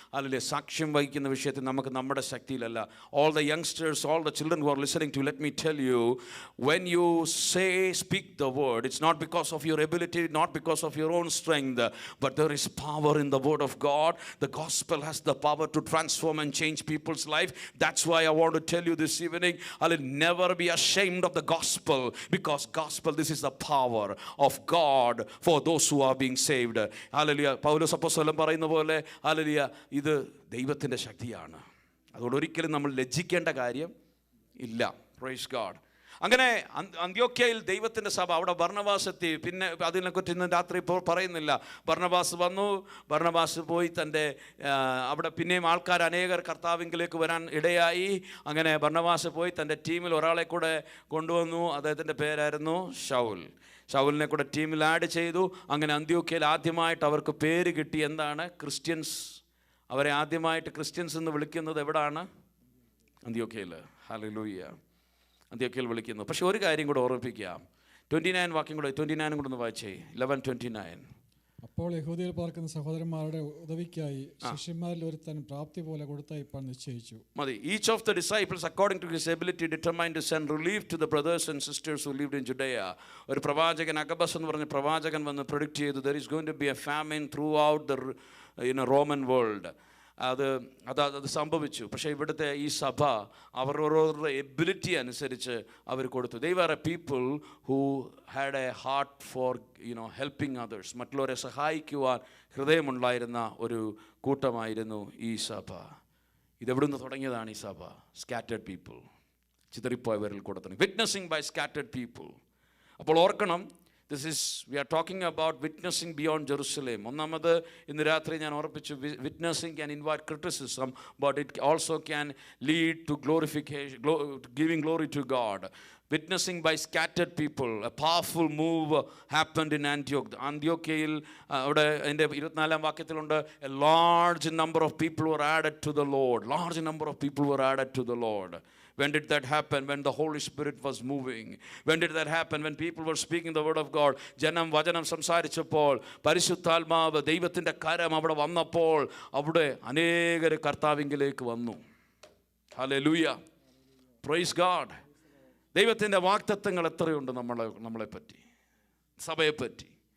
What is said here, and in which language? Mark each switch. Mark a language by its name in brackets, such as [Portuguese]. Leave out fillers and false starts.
[Malayalam] അല്ലെങ്കിൽ സാക്ഷ്യം വഹിക്കുന്ന വിഷയത്തിൽ നമുക്ക് നമ്മുടെ ശക്തിയിലല്ല. [English] All the youngsters, all the children who are listening to, let me tell you, when you speak the word, it's not because of your ability, not because of your own strength, but there is power in the word of God. The gospel has the power to transform and change people's life. That's why I want to tell you this evening, I will never be ashamed of the gospel, because gospel, this is the power of God for those who are being saved. Hallelujah. [Malayalam] പൗലോസ് അപ്പോസ്തലൻ പറയുന്ന പോലെ, hallelujah, ഇത് ദൈവത്തിൻ്റെ ശക്തിയാണ്. അതുകൊണ്ട് ഒരിക്കലും നമ്മൾ ലജ്ജിക്കേണ്ട കാര്യം ഇല്ല. [English] Praise God. [Malayalam] അങ്ങനെ അന്ത്യോക്യയിൽ ദൈവത്തിൻ്റെ സഭ, അവിടെ ബർന്നബാസ് എത്തി. പിന്നെ അതിനെക്കുറിച്ച് ഇന്ന് രാത്രി ഇപ്പോൾ പറയുന്നില്ല. ബർന്നബാസ് വന്നു, ബർന്നബാസ് പോയി തൻ്റെ അവിടെ പിന്നെയും ആൾക്കാർ അനേകർ കർത്താവിങ്കിലേക്ക് വരാൻ ഇടയായി. അങ്ങനെ ബർന്നബാസ് പോയി തൻ്റെ ടീമിൽ ഒരാളെ കൂടെ കൊണ്ടുവന്നു. അദ്ദേഹത്തിൻ്റെ പേരായിരുന്നു ശൗൽ. ശൗലിനെ കൂടെ ടീമിൽ ആഡ് ചെയ്തു. അങ്ങനെ അന്ത്യോക്യയിൽ ആദ്യമായിട്ട് അവർക്ക് പേര് കിട്ടി. എന്താണ്? ക്രിസ്ത്യൻസ്. അവരെ ആദ്യമായിട്ട് ക്രിസ്ത്യൻസ് എന്ന് വിളിക്കുന്നത് എവിടാണ്? അന്ത്യോക്യയിൽ. ഹല്ലേലൂയ. അന്ത്യോക്യയിൽ വിളിക്കുന്നു. പക്ഷെ ഒരു കാര്യം കൂടെ ഓർമ്മിപ്പിക്കാം. 29 വാക്യം കൂടെ, 29 കൂടെ ഒന്ന് വായിച്ചേ. 11:29. അപ്പോൾ യഹൂദിയിൽ പാർക്കുന്ന സഹോദരന്മാരുടെ ഉദവിക്കായി ശിഷ്യന്മാരിൽ ഒരുത്തൻ പ്രാപ്തി പോലെ കൊടുത്തയപ്പാൻ നിശ്ചയിച്ചു. മതി. [English] Each of the disciples according to his ability determined to send relief to the brothers and sisters who lived in Judea. [Malayalam] ഒരു പ്രവാചകൻ, അഗബസ് എന്ന് പറഞ്ഞ പ്രവാചകൻ വന്ന് പ്രെഡിക്റ്റ് ചെയ്തു, [English] there is going to be a famine throughout the Roman world. [Malayalam] അത് സംഭവിച്ചു. പക്ഷേ ഇവിടുത്തെ ഈ സഭ അവരവരുടെ എബിലിറ്റി അനുസരിച്ച് അവർ കൊടുത്തു. [English] They were a people who had a heart for helping others. [Malayalam] മറ്റുള്ളവരെ സഹായിക്കുവാൻ ഹൃദയമുണ്ടായിരുന്ന ഒരു കൂട്ടമായിരുന്നു ഈ സഭ. ഇതെവിടുന്ന് തുടങ്ങിയതാണ് ഈ സഭ? [English] scattered people, [Malayalam] ചിതറിപ്പോയവരിൽ കൂടെ തന്നെ. [English] Witnessing by scattered people. [Malayalam] അപ്പോൾ ഓർക്കണം, [English] we are talking about witnessing beyond Jerusalem. [Malayalam] ഒന്നാമത് ഇന്ന് രാത്രി ഞാൻ ഓർപ്പിച്ചു, [English] witnessing can invite criticism, but it also can lead to glorification, giving glory to God. Witnessing by scattered people. A powerful move happened in Antioch. Antiochയിൽ [Malayalam] അവിടെ എൻ്റെ 24 വാക്യത്തിലുണ്ട്, [English] a large number of people were added to the Lord. Large number of people were added to the Lord. When did that happen? When the Holy Spirit was moving. When did that happen? When people were speaking the word of God. [Malayalam] ജനം വചനം സംസാരിച്ചപ്പോൾ, പരിശുദ്ധാത്മാവ് ദൈവത്തിൻ്റെ കരം അവിടെ വന്നപ്പോൾ, അവിടെ അനേകർ കർത്താവിങ്കിലേക്ക് വന്നു. ഹല്ലേലൂയ. [English] Praise God. [Malayalam] ദൈവത്തിൻ്റെ വാഗ്ദത്തങ്ങൾ എത്രയുണ്ട് നമ്മളെപ്പറ്റി, സഭയെപ്പറ്റി.